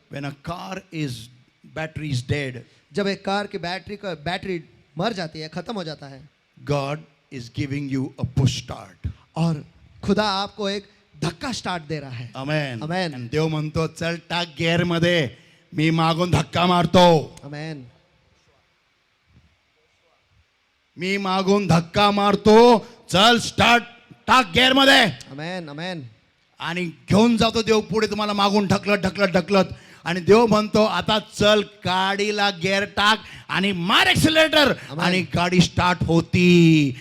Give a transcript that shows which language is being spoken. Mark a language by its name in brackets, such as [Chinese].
[English] when a car is battery is dead, [Hindi] जब एक car की बैटरी मर जाती है, खत्म हो जाता है, [English] God is giving you a push start. [Hindi] और खुदा आपको एक धक्का स्टार्ट दे रहा है. [English] Amen. Amen. [Marathi] आणि देव म्हणतो चल टाक गिअर मध्ये, मी मागून धक्का मारतो, आमेन. मी मागून धक्का मारतो, चल स्टार्ट, टाक गिअर मध्ये. आमेन. आमेन. आणि घेऊन जातो देव पुढे तुम्हाला मागून ढकलत ढकलत ढकलत, आणि देव म्हणतो आता चल गाडीला गिअर टाक आणि मार एक्सिलेटर, आणि गाडी स्टार्ट होती.